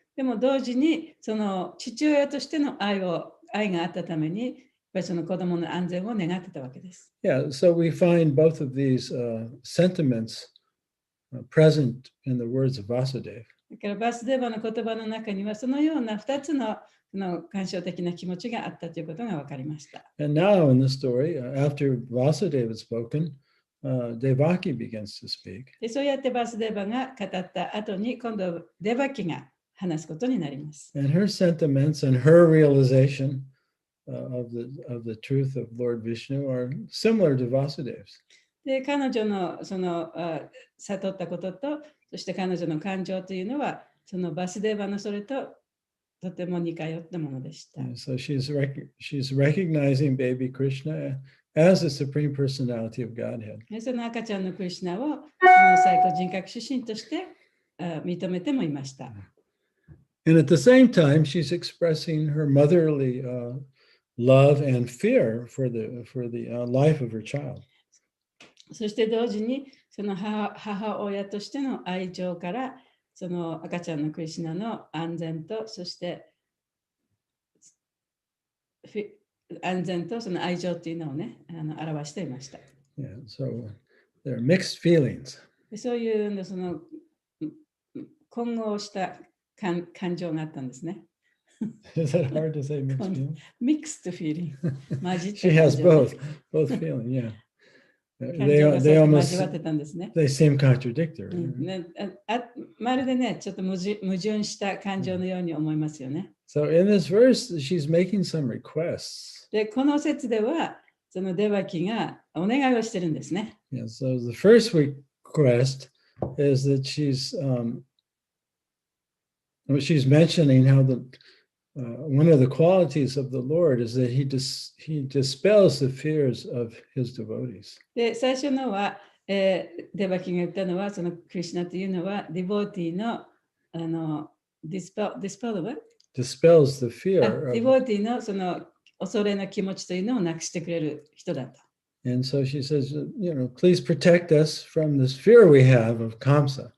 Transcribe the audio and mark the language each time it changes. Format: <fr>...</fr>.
<ja>でも同時にその父親としての愛があったために、やっぱりその子供の安全を願ってたわけです。</ja> <en>Yeah, so we find both of these sentiments present in the words of Vasudeva.</en> <ja>だからバスデーバの言葉の中にはそのような2つの感傷的な気持ちがあったということが分かりました。</ja> <en>And now in the story, after Vasudeva had spoken, Devaki begins to speak.</en> <ja>でそうやってバスデーバが語った後に今度デバキが話すことになります。</ja> <en>And her sentiments and her realization of the truth of Lord Vishnu are similar to Vasudeva's.</en> <ja>で彼女のその悟ったことと、そして彼女の感情というのは、そのバスデーバのそれととても似通ったものでした。</ja> <en>So she's recognizing baby Krishna as the supreme personality of Godhead.</en> <ja>でその赤ちゃんのクリシュナをその最高人格出身として認めてもいました。</ja> <en>And at the same time, she's expressing her motherly love and fear for the life of her child.</en> <ja>そして同時にその母親としての愛情から、その赤ちゃんのクリシュナの安全と、そして安全とその愛情というのをね、表していました。</ja> <en>Yeah, so there are mixed feelings.</en> <ja>そういうその混合した感情があったんですね。</ja> <en>Is that hard to say mixed feelings? Mixed feeling. She has both feeling, yeah. They almost they seem contradictory.</en> <ja>まるでね、ちょっと矛盾した感情のように思いますよね。</ja> <en>So in this verse, she's making some requests.</en> <ja>で、この説では、そのデバキがお願いをしてるんですね。</ja> <en>Yeah, so the first request is that she's mentioning how one of the qualities of the Lord is that he dispels the fears of his devotees.</en> <ja>で、最初のは、デバキが言ったのは、そのクリシュナというのは、ディボーティの</ja> <en>dispels the fear.</en> <ja>ディボーティのその恐れの気持ちというのをなくしてくれる人だと。</ja> <en>And so she says, please protect us from this fear we have of Kamsa.</en>